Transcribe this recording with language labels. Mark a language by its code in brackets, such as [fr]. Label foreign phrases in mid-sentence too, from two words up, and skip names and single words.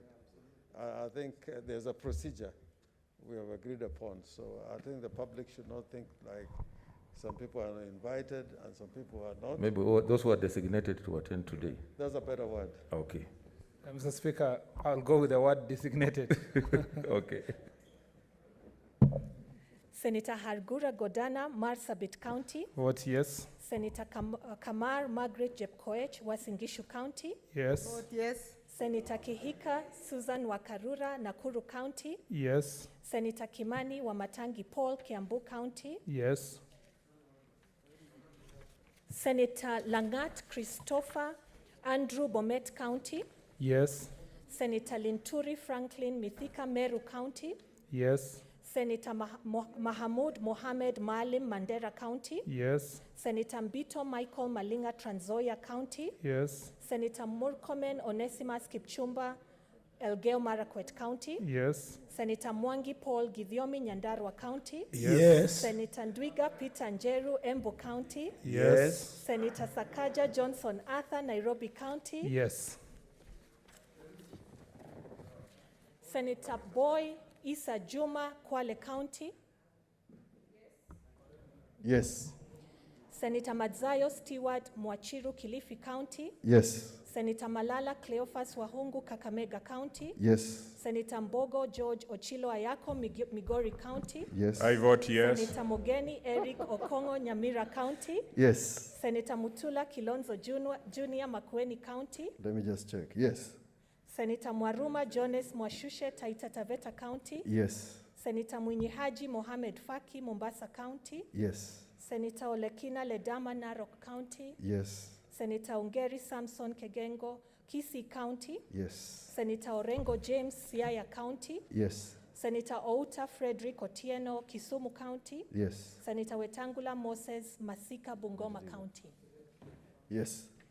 [en] I think there's a procedure we have agreed upon, so I think the public should not think like some people are invited and some people are not. Maybe those who are designated to attend today. That's a better word. Okay. Mr. Speaker, I'll go with the word designated. Okay. Senator Hargura Godana, Marsabit County. Vote yes. Senator Kamar Margaret Jepkoech, Wasingishu County. Yes. Vote yes. Senator Kihika Susan Wakarura, Nakuru County. Yes. Senator Kimani Wamatangi Paul, Kiambu County. Yes. Senator Langat Christopher, Andrew Bomet County. Yes. Senator Linturi Franklin Mithika, Meru County. Yes. Senator Mahamud Mohamed Maalim, Mandera County. Yes. Senator Mbito Michael Malinga, Trans Nzoia County. Yes. Senator Murkomen Onesimus Kipchumba, Elgeyo Marakwet County. Yes. Senator Mwangi Paul Githiomi, Nyandarua County. Yes. Senator Ndwiga Peter Njeru, Embu County. Yes. Senator Sakaja Johnson Arthur, Nairobi County. Yes. Senator Boy Issa Juma, Kwale County. Yes. Senator Madzayo Stewart Mwachiru, Kilifi County. Yes. Senator Malala Cleophas Wahungu, Kakamega County. Yes. Senator Mbogo George Ochilo Ayako, Migori County. Yes. I vote yes. Senator Mogeni Eric Okongo, Nyamira County. Yes. Senator Mutula Kilonzo Junior, Makueni County. Let me just check. Yes. Senator Mwaruma Jones Mwashushe, Taita Taveta County. Yes. Senator Mwinyi Haji Mohamed Faki, Mombasa County. Yes. Senator Olekina Ledama, Narok County. Yes. Senator Ungeri Samson Kegengo, Kisii County. Yes. Senator Orengo James, Siaya County. Yes. Senator Outa Frederick Otieno, Kisumu County. Yes. Senator Wetangula Moses, Masika, Bungoma County. Yes.